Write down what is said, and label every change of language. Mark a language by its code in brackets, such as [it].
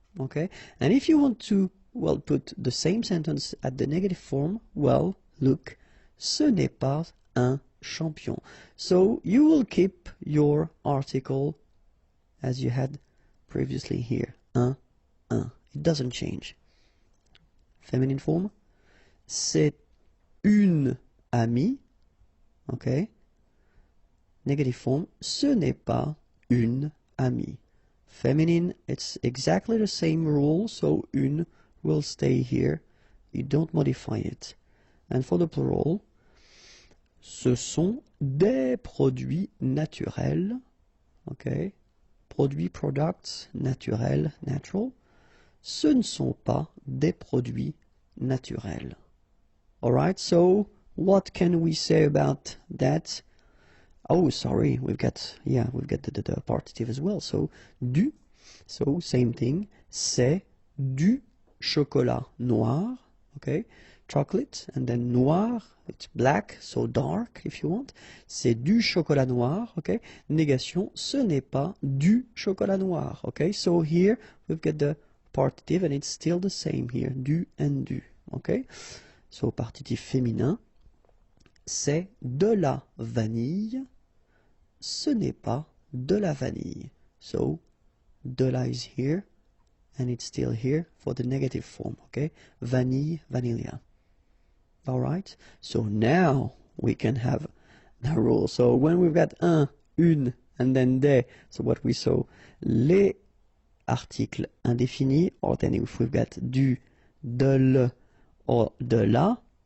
[en] Okay, and if you want to, well, put the same sentence at the negative form, well, look, [fr] ce n'est pas un champion. [en] So you will keep your article as you had previously here, un. It doesn't change. Feminine form, [fr] c'est une amie. [en] Okay. Negative form, [fr] ce n'est pas une amie. [en] Feminine, it's exactly the same rule, so une will stay here. You don't modify it. And for the plural, [fr] ce sont des produits naturels. [en] Okay. [fr] Produits, products, naturel, natural. Ce ne sont pas des produits naturels. [en] Alright, so what can we say about that? Oh, sorry, we've got the partitive as well. So, du, so same thing. [fr] C'est du chocolat noir, okay? [en] Chocolate, and then noir, it's black, so dark if you want. [fr] C'est du chocolat noir, okay? Négation, ce n'est pas du chocolat noir, okay? [en] So here we've got the partitive and it's still the same here, du and du, okay? [fr] So partitif féminin, c'est de la vanille, ce n'est pas de la vanille. [en] So de la is here and it's still here for the negative form, okay? Vanille, vanilla. Alright, so now we can have the rule. So when we've got un, une, and then des, so what we saw, [fr] les articles indéfinis, [en] or then if we've got du, de l, or de la,